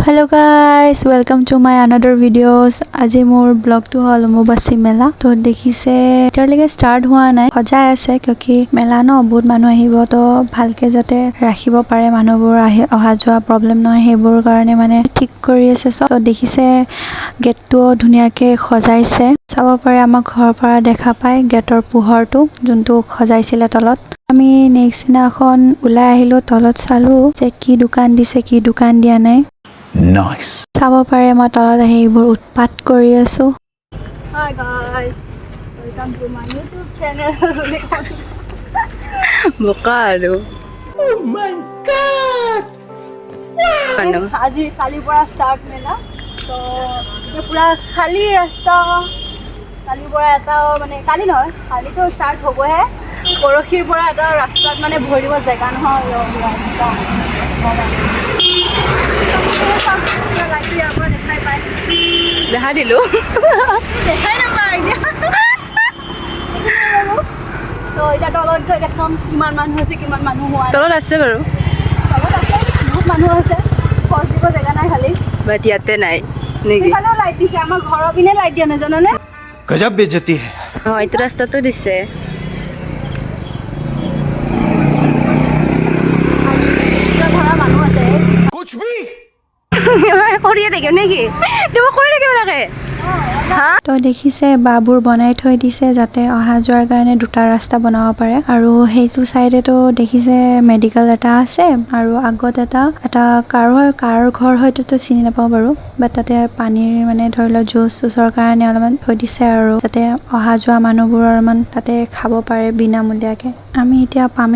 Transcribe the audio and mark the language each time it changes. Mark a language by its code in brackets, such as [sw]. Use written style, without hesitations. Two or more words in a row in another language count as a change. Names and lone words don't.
[en] Hello guys, welcome to my another videos. [as] আজি মোৰ ব্লগটো হল অম্বুবাচী মেলা তো দেখিছে এতিয়ালৈকে ষ্টাৰ্ট হোৱা নাই সজাই আছে কিয়কি মেলা ন বহুত মানুহ আহিব তো ভালকে যাতে ৰাখিব পাৰে মানুহবোৰ অহা যোৱা প্ৰবলেম নহয় সেইবোৰ কাৰণে মানে ঠিক কৰি আছে সব তো দেখিছে গেটটো ধুনীয়াকে সজাইছে চাব পাৰে আমাৰ ঘৰৰ পৰা দেখা পায় গেটৰ পোহৰটো যোনটো সজাইছিলে তলত আমি নেক্সট দিনাখন ওলাই আহিলো তলত চালো যে কি দোকান দিছে কি দোকান দিয়া নাই [en] Nice. [as] চাব পাৰে মই তলত আহি এইবোৰ উৎপাত কৰি আছো [en] Hi guys, welcome to my YouTube channel. Bukado. Oh my God! Ano? [as] আজি কালিৰ পৰা ষ্টাৰ্ট মেলা তো এতিয়া পুৰা খালী ৰাস্তা কালিৰ পৰা এটা মানে কালি নহয় কালিতো ষ্টাৰ্ট হ'বহে পৰহিৰ পৰা এটা ৰাস্তাত মানে ভৰিব জেগা নহয় দেখা দিলো দেখাই নাপায় তো এতিয়া তলত গৈ দেখাম কিমান মানুহ আছে কিমান মানুহ হোৱা তলত আছে বাৰু তলত আছে বহুত মানুহ আছে খৰচ দিব জেগা নাই খালি বাট ইয়াতে নাই নেকি সেইফালেও লাইট দিছে আমাৰ ঘৰৰ পিনে লাইট দিয়া নাই জানানে [hi] गजब बेइज्जती है [as] এইটো ৰাস্তাটো দিছে ধৰা মানুহ আছে [hi] कुछ भी [as] কৰিয়ে থাকিম নেকি তুমি কৰি থাকিব লাগে তো দেখিছে বাবোৰ বনাই থৈ দিছে যাতে অহা যোৱাৰ কাৰণে দুটা ৰাস্তা বনাব পাৰে আৰু সেইটো চাইডেতো দেখিছে মেডিকেল এটা আছে আৰু আগত এটা কাৰ ঘৰ হয়তো চিনি নাপাওঁ বাৰু বাট তাতে পানীৰ মানে ধৰি লওক জুচ চুচৰ কাৰণে অলপমান থৈ দিছে আৰু যাতে অহা যোৱা মানুহবোৰ অলপমান তাতে খাব পাৰে বিনামূলীয়াকে আমি এতিয়া পামেই